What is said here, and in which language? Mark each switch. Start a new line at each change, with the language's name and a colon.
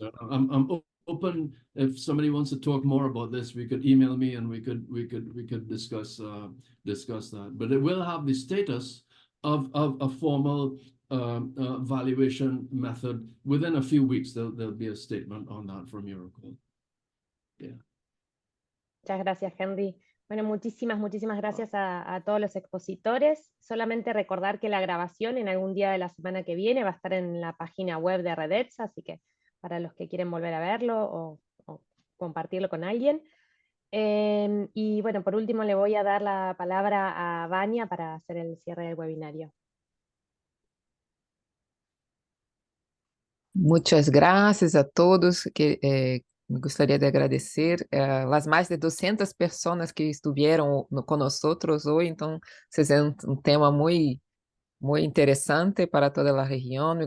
English: I'm open. If somebody wants to talk more about this, we could email me and we could discuss that. But it will have the status of a formal valuation method. Within a few weeks, there'll be a statement on that from Euroqual. Yeah.
Spanish: Muchas gracias, Henry. Bueno, muchísimas gracias a todos los expositores. Solamente recordar que la grabación en algún día de la semana que viene va a estar en la página web de Redetsa, así que para los que quieren volver a verlo o compartirlo con alguien. Y bueno, por último le voy a dar la palabra a Vania para hacer el cierre del webinario. Muchas gracias a todos, que
Portuguese: me gostaria de agradecer as mais de 200 pessoas que estiveram conosco hoje, então, vocês é um tema muito interessante para toda a região.